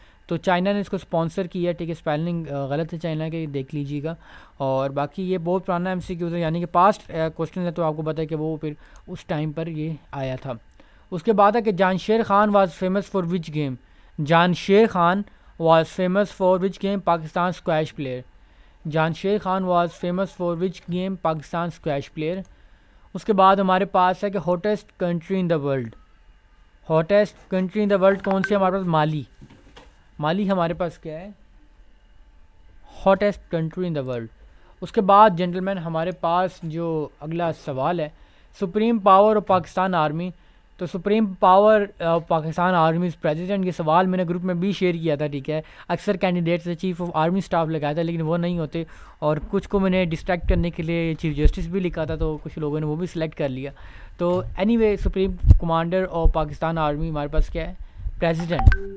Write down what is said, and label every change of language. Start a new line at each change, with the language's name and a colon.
Urdu: تو چائنا نے اس کو اسپانسر کیا ہے، ٹھیک ہے، اسپیلنگ غلط ہے چائنا کے، دیکھ لیجیے گا۔ اور باقی یہ بہت پرانا MCQs ہے، یعنی کہ پاسٹ کوشچن ہے، تو آپ کو پتہ ہے کہ وہ پھر اس ٹائم پر یہ آیا تھا۔ اس کے بعد ہے کہ
English: Jansher Khan was famous for which game? Jansher Khan was famous for which game? Pakistan squash player. Jansher Khan was famous for which game? Pakistan squash player.
Urdu: اس کے بعد ہمارے پاس ہے کہ
English: hottest country in the world.
Urdu: hottest country in the world کون سی ہے ہمارے پاس؟ مالی۔ مالی ہمارے پاس کیا ہے؟ hottest country in the world. اس کے بعد جنٹلمین ہمارے پاس جو اگلا سوال ہے، supreme power of Pakistan army, تو supreme power Pakistan army president, یہ سوال میں نے گروپ میں بھی شیئر کیا تھا، ٹھیک ہے۔ اکثر کینڈیڈیٹ سے چیف آف آرمی اسٹاف لگایا تھا لیکن وہ نہیں ہوتے، اور کچھ کو میں نے ڈسٹریکٹ کرنے کے لیے چیف جسٹس بھی لکھا تھا، تو کچھ لوگوں نے وہ بھی سلیکٹ کر لیا۔ تو any way supreme commander of Pakistan army ہمارے پاس کیا ہے؟ پریزیڈنٹ،